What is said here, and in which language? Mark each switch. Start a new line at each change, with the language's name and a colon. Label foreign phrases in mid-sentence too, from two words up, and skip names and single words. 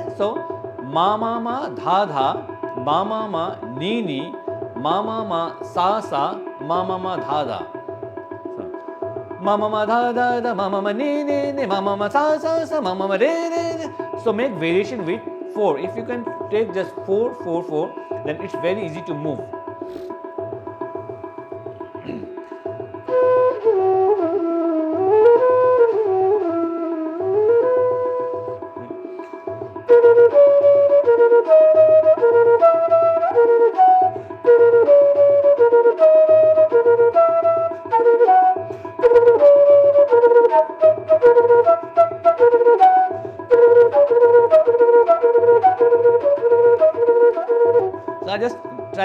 English: So ma ma ma dha dha ma ma ma ni ni ma ma ma sa sa ma ma ma dha dha. Ma ma ma dha dha dha ma ma ma ni ni ni ma ma ma sa sa sa ma ma ma re re re. So make variation with 4. If you can take just 4 4 4, then it's very easy to move. So I just try